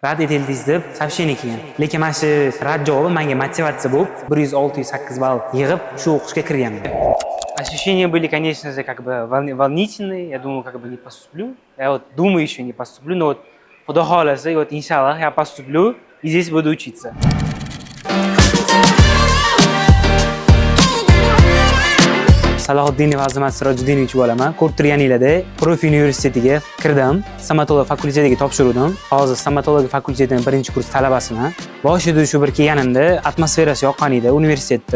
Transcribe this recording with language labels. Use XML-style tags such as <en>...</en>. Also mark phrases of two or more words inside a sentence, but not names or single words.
<uz>rad etildingiz deb сообщение kelgan. Lekin mana shu rad javobi menga motivatsiya bo'lib 100-608 ball yig'ib shu o'qishga kirganman.</uz> <ru>Ощущения были, конечно же, как бы волнительные. Я думал, как бы не поступлю. Я вот думаю, еще не поступлю, но вот</ru> <uz>Xudo xohlasa,</uz> <ru>вот иншаллах я поступлю и здесь буду учиться.</ru> <uz>Salohiddinov Azimat Sirojiddinov bo'laman. Ko'rib turganinglarda Profi universitetiga kirdim. Stomatologiya fakultetiga topshirdim. Hozir stomatologiya fakultetining 1-kurs talabasiman. Boshida shu bir kelganimda atmosferasi yoqqan edi universitetda.</uz>